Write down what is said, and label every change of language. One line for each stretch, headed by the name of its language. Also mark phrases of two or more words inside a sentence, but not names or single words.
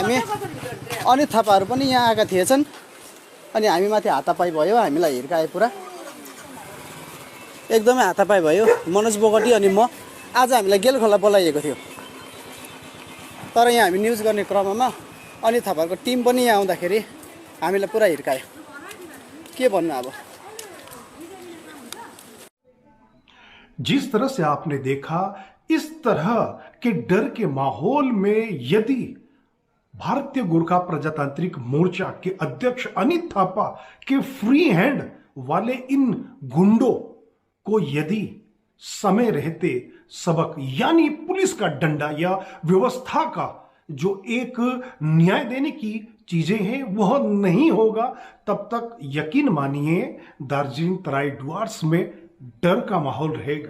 Nepali: हामी अनि थापाहरू पनि यहाँ आएका थिएछन् अनि हामी माथि हातापाई भयो, हामीलाई हिर्काए पुरा एकदमै हातापाई भयो। मनोज बोगटी अनि म आज हामीलाई गेल खोला बोलाइएको थियो, तर यहाँ हामी न्युज गर्ने क्रममा अनि थापाहरूको टिम पनि यहाँ आउँदाखेरि हामीलाई पुरा हिर्कायो। के भन्नु अब।
Hindi: जिस तरह से आपने देखा, इस तरह के डर के माहौल में यदि भारतीय गोरखा प्रजातांत्रिक मोर्चा के अध्यक्ष अनित थापा के
English: free hand
Hindi: वाले इन गुंडों को यदि समय रहते सबक यानी पुलिस का डंडा या व्यवस्था का जो एक न्याय देने की चीजें हैं वह नहीं होगा, तब तक यकीन मानिए दार्जिलिंग तराई डुआर्स में डर का माहौल रहेगा।